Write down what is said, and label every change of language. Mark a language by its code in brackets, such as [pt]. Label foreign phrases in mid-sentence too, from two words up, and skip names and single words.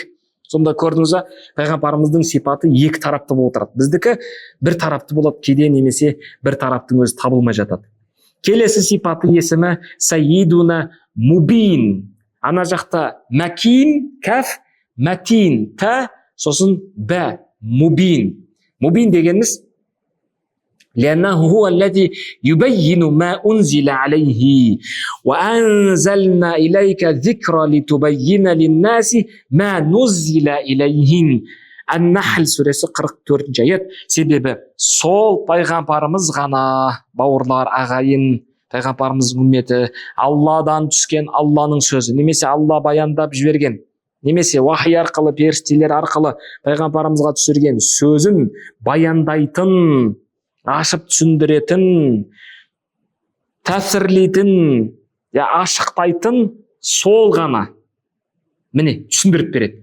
[kk] Сонда көрдіңіз бе, пайғамбарымыздың сипаты екі тарапты болып отырады. Біздікі бір тарапты болады, кейде немесе бір тараптың өзі табылмай жатады. Келесі сипаты есімі [ar] سيدنا مبين. [kk] Ана жақта Макин кәф, Матин та, сосын бә, Мубин. Мубин дегеніміз [ar] لأنه هو الذي يبين ما أنزل عليه وأنزلنا إليك الذكر لتبين للناس ما نزل إليهم. [kk] Ан-Нахл сүресі 44 аят. Себебі сол пайғамбарымыз ғана, бауырлар, ағайын, пайғамбарымыз үмметі, Алладан түскен Алланың сөзі, немесе Алла баяндап жіберген, немесе вахи арқылы, періштелер арқылы пайғамбарымызға түсірген сөзін баяндайтын, ашып түсіндіретін, тәсірлейтін, ашықтайтын сол ғана міне түсіндіріп береді.